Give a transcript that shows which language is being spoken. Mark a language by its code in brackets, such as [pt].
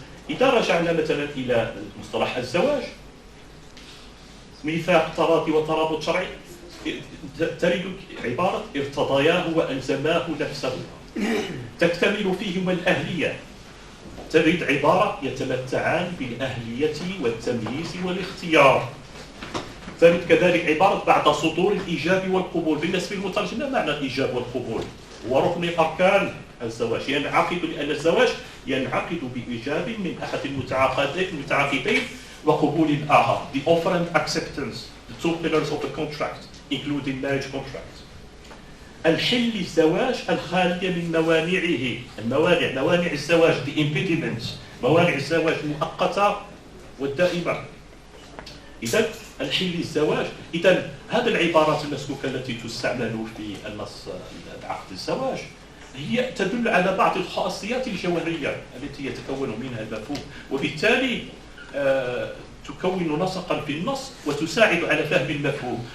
[ar] إذا رجعنا مثلا إلى مصطلح الزواج ميثاق تراضي وترابط شرعي ترد عبارة ارتضياه وألزماه نفسه تكتمل فيهما الأهلية، ترد عبارة يتمتعان بالأهلية والتمييز والاختيار، ترد كذلك عبارة بعد صدور الإيجاب والقبول. بالنسبة للمترجم ما معنى الإيجاب والقبول؟ هو ركن من أركان الزواج، ينعقد لأن الزواج ينعقد بإيجاب من أحد المتعاقدين وقبول الآخر. [en] The offer and acceptance, the two pillars of the contract, including marriage contract. [ar] الحل الزواج الخالية من موانعه، موانع الزواج [en] the impediments، [ar] موانع الزواج المؤقتة والدائمة. إذا الحل الزواج، إذا هذه العبارات المسكوكة التي تستعمل في النص عقد الزواج هي تدل على بعض الخاصيات الجوهرية التي يتكون منها المفهوم، وبالتالي تكون نسقا في النص وتساعد على فهم المفهوم.